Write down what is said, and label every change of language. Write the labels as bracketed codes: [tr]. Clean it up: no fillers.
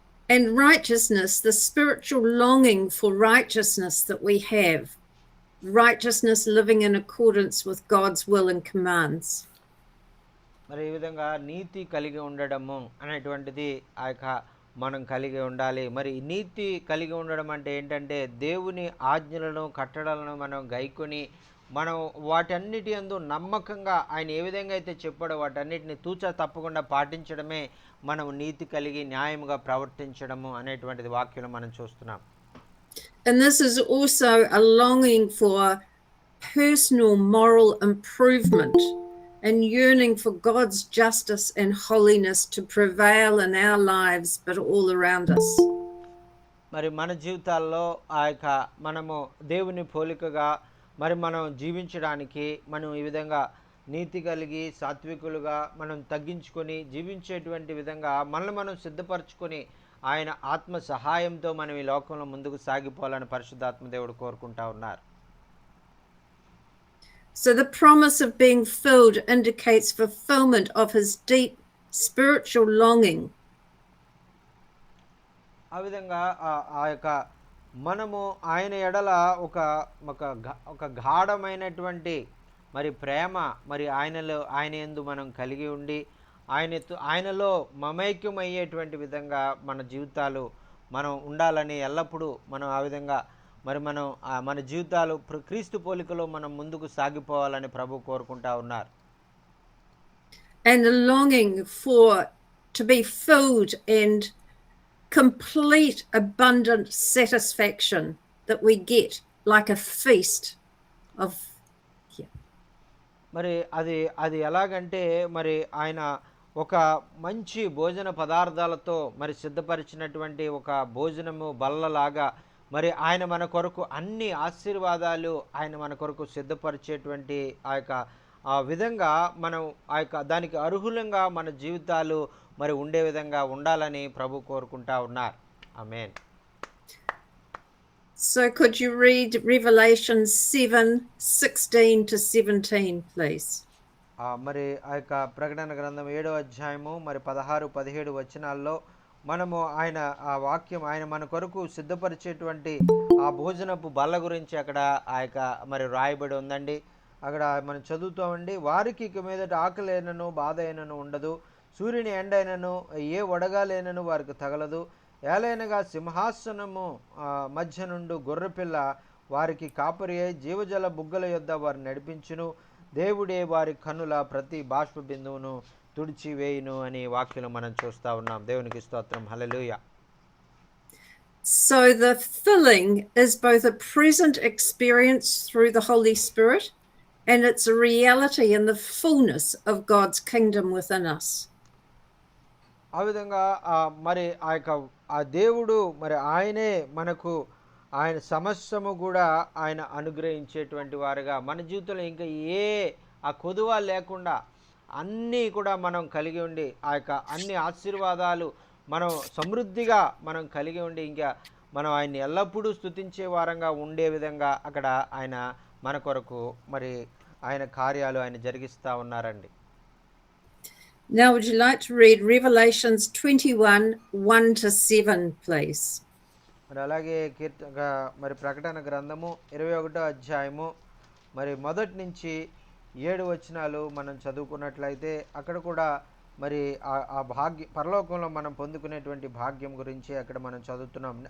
[en] And righteousness, the spiritual longing for righteousness that we have, righteousness living in accordance with God's will and commands. [te] మరి ఈ విధంగా నీతి కలిగి ఉండడము అనేటువంటిది ఆ యొక్క మనం కలిగి ఉండాలి. మరి నీతి కలిగి ఉండడం అంటే ఏంటంటే దేవుని ఆజ్ఞలను కట్టడలను మనం గైకొని మనం వాటన్నిటి యందు నమ్మకంగా ఆయన ఏ విధంగా అయితే చెప్పాడో వాటన్నిటిని తూచా తప్పకుండా పాటించడమే మనం నీతి కలిగి న్యాయముగా ప్రవర్తించడము అనేటువంటిది వాక్యంలో మనం చూస్తున్నాం. [en] And this is also a longing for personal moral improvement and yearning for God's justice and holiness to prevail in our lives, but all around us. [te] మరి మన జీవితాల్లో ఆ యొక్క మనము దేవుని పోలికగా మరి మనం జీవించడానికి మనం ఈ విధంగా నీతి కలిగి సాత్వికులుగా మనం తగ్గించుకొని జీవించేటువంటి విధంగా మనల్ని మనం సిద్ధపరచుకొని ఆయన ఆత్మ సహాయంతో మనం ఈ లోకంలో ముందుకు సాగిపోవాలని పరిశుద్ధాత్మ దేవుడు కోరుకుంటా ఉన్నారు. [en] So the promise of being filled indicates fulfillment of his deep spiritual longing. [te] ఆ విధంగా ఆ యొక్క మనము ఆయన ఎడల ఒక ఒక గాఢమైనటువంటి మరి ప్రేమ మరి ఆయన యందు మనం కలిగి ఉండి ఆయనలో మమైక్యమయ్యేటువంటి విధంగా మన జీవితాలు మనం ఉండాలని ఎల్లప్పుడూ మనం ఆ విధంగా మరి మనం మన జీవితాలు క్రీస్తు పోలికలో మనం ముందుకు సాగిపోవాలని ప్రభు కోరుకుంటా ఉన్నారు. [en] And the longing to be filled and complete abundant satisfaction that we get like a feast of [te] మరి అది ఎలాగంటే మరి ఆయన ఒక మంచి భోజన పదార్థాలతో మరి సిద్ధపరిచినటువంటి ఒక భోజనము బల్లలాగా మరి ఆయన మన కొరకు అన్ని ఆశీర్వాదాలు ఆయన మన కొరకు సిద్ధపరిచేటువంటి ఆ యొక్క ఆ విధంగా మనం ఆ యొక్క దానికి అర్హులంగా మన జీవితాలు మరి ఉండే విధంగా ఉండాలని ప్రభు కోరుకుంటా ఉన్నారు. ఆమేన్. [en] So could you read Revelation 7:16 to 17, please? [te] మరి ఆ యొక్క ప్రకటన గ్రంథం 7వ అధ్యాయము మరి 16-17 వచనాల్లో మనము ఆయన ఆ వాక్యం ఆయన మన కొరకు సిద్ధపరిచేటువంటి ఆ భోజనపు బల్ల గురించి అక్కడ ఆ యొక్క మరి రాయబడి ఉందండి. అక్కడ మనం చదువుతామండి. వారికి ఇక మీదట ఆకలేనను బాధ అయినను ఉండదు, సూర్యుని ఎండైనను ఏ వడగాలేనను వారికి తగలదు, ఏలైనగా సింహాసనము మధ్య నుండి గొర్రెపిల్ల వారికి కాపరి అయి జీవజల బుగ్గల యొద్ద వారిని నడిపించును, దేవుడే వారి కన్నుల ప్రతి బాష్ప బిందువును తుడిచివేయును అని వాక్యం మనం చూస్తూ ఉన్నాం. దేవునికి స్తోత్రం. హల్లెలూయా. [en] So the filling is both a present experience through the Holy Spirit and it's a reality in the fullness of God's kingdom within us. [te] ఆ విధంగా మరి ఆ దేవుడు మరి ఆయనే మనకు ఆయన సమస్తము కూడా ఆయన అనుగ్రహించేటువంటి వారుగా మన జీవితంలో ఇంకా ఆ కొదువ లేకుండా అన్నీ కూడా మనం కలిగి ఉండి ఆ యొక్క అన్ని ఆశీర్వాదాలు మనం సమృద్ధిగా మనం కలిగి ఉండి ఇంకా మనం ఆయన్ని ఎల్లప్పుడూ స్తుతించే వారంగా ఉండే విధంగా అక్కడ ఆయన మన కొరకు మరి ఆయన కార్యాలు ఆయన జరిగిస్తూ ఉన్నారండి. [en] Now would you like to read Revelations 21:1 to 7, please? [te] మరి అలాగే మరి ప్రకటన గ్రంథము 21వ అధ్యాయము మరి 1 నుంచి 7 వచనాలు మనం చదువుకున్నట్లయితే అక్కడ కూడా మరి ఆ భాగ్య పరలోకంలో మనం పొందుకునేటువంటి భాగ్యం గురించి అక్కడ మనం చదువుతున్నాం.